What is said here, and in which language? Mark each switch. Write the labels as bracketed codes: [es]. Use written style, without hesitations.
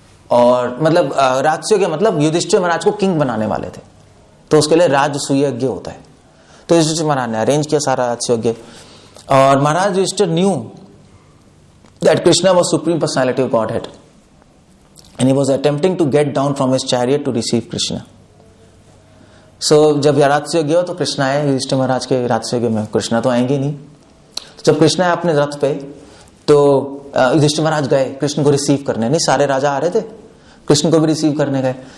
[hi] और मतलब राजसूय मतलब युधिष्ठिर महाराज को किंग बनाने वाले थे, तो उसके लिए राजसूय यज्ञ होता है। तो युधिष्ठिर महाराज ने अरेंज किया सारा राजसूय यज्ञ, और महाराज Yudhishthir [en] Knew that Krishna was supreme personality of Godhead and he was attempting to get down from his chariot to receive Krishna. [hi] So जब राजसूय गया तो कृष्णा आए युधिष्ठिर महाराज के राजसूय में, कृष्णा तो आएंगे नहीं। तो जब कृष्णा आए अपने रथ पे, तो युधिष्ठिर महाराज गए कृष्ण को रिसीव करने, नहीं सारे राजा आ रहे थे, कृष्ण को भी रिसीव करने गए।